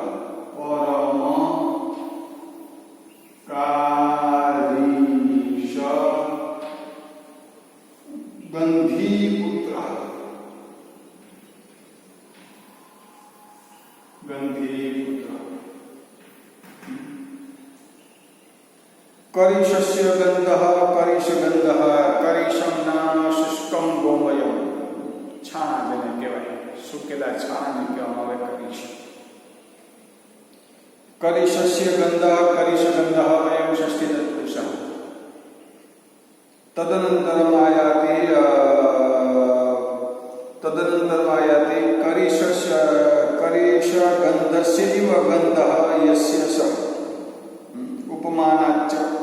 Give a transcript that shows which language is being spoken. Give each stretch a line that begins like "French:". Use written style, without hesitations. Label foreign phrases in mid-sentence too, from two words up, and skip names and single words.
Sanskrit: गंधी पुत्र करीशस्य गन्धः करीशगन्धः करीशं नाम शुष्कं गोमयं छाणा
Gujarati: જેને કહેવાય સુકેલા છાણાને કહેવામાં આવે કરીશ।
Sanskrit: करीशस्य गन्धः करीशगन्धः अयं षष्ठी तत्पुरुषः। तदनन्तरम् आयाति करीशगन्धस्य इव गन्धः यस्य स उपमानाच्च